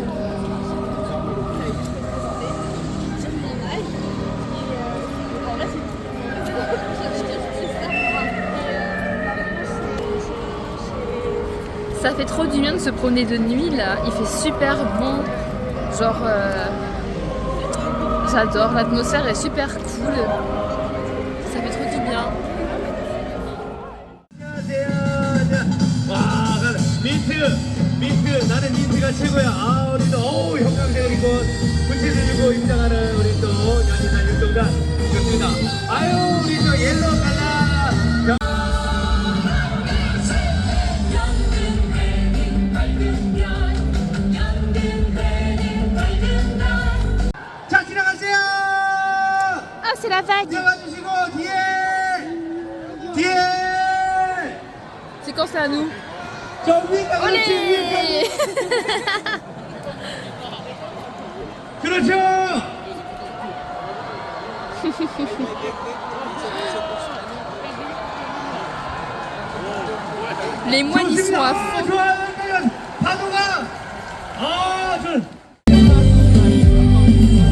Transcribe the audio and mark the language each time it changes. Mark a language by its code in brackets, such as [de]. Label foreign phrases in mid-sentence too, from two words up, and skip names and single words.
[fr] Ça fait trop du bien de se promener de nuit là, il fait super bon. Genre j'adore, l'atmosphère est super cool. Ça fait trop du bien. [ko] 민트 나는 민트가 최고야. 아 우리 또 형광색을 입고 불빛을 들고 입장하는 우리 또 연인한 윤동단 좋습니다. 아유 우리 또 [en] yellow color. [ko] 자 지나가세요. [fr] Ah, c'est la vague. [ko] 지나가주시고 뒤에. [fr] C'est quand c'est à nous? [ko] 저 위에가 그렇지 위에가. 그렇죠. [fr] Les moines ils sont à fond. [ko] 좋아요. 파도가. 아, 저.